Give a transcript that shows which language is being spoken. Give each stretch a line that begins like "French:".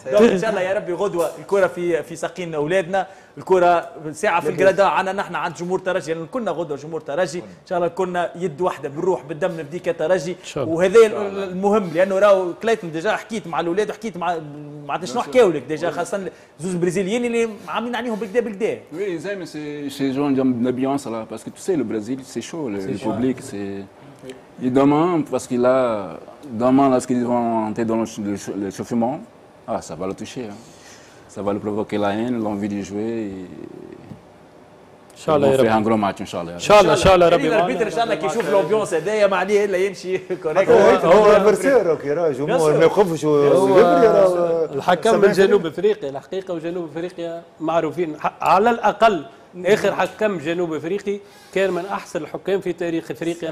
Arabic: ان شاء الله يا ربي غدوه الكره في ساقين اولادنا الكره ساعه في الجرادا عنا نحن عند جمهور ترجي لان كنا غدوه جمهور ترجي ان شاء الله كنا يد واحده بالروح بالدم نفديك ترجي وهذا المهم لانه راهو كلايتون ديجا حكيت مع الاولاد وحكيت مع شنو حكاو لك ديجا خاصه زوز برازيليين اللي عاملين عليهم بالكدا بالكدا.
French: Oui, c'est genre d'ambiance là parce que tu sais le Brésil c'est chaud le public c'est et demain parce qu'il a demain lorsqu'ils vont entrer dans l'échauffement ça va le toucher hein. Ça va le provoquer la haine l'envie de jouer et
Arabic: ان شاء الله يا رب.
French: un gros match
Arabic: ان شاء الله. ان شاء الله ان شاء الله ربي الاربيتر ان شاء الله كي يشوف الامبيونس هذايا ما عليه الا يمشي كوريكت. هو ادفرسير اوكي راه جمهور ما يوقفش الحكم من جنوب افريقيا الحقيقه وجنوب افريقيا معروفين على الاقل اخر حكم جنوب افريقي كان من احسن الحكام في تاريخ افريقيا.